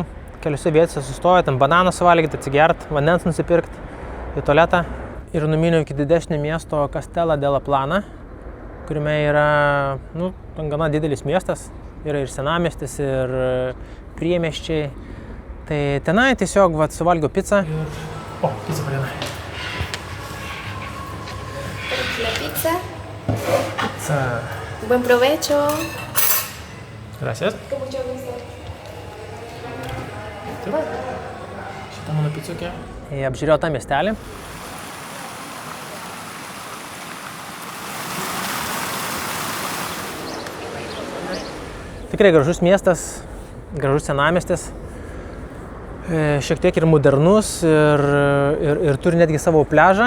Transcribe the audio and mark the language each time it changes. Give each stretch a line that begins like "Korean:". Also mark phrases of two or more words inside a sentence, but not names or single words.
Lithuanian: Keliose vietose sustoju, ten bananų suvalgyti, atsigert, vandens nusipirkti, į tualetą. Ir numiniau iki didesnio miesto Castella della Plana, kuriame yra, gana didelis miestas, yra ir senamiestis, ir priemiesčiai. Tai tenai tiesiog suvalgiau pizzą. Pizza pradėna.
Spanish: La pizza. Pizza. Buen provecho. Gracias. Con mucho gusto.
Lithuanian: Tai va, šitą mano picukė. Apžiūrėjau tą miestelį. Tikrai gražus miestas, gražus senamiestis, šiek tiek ir modernus ir turi netgi savo pliažą.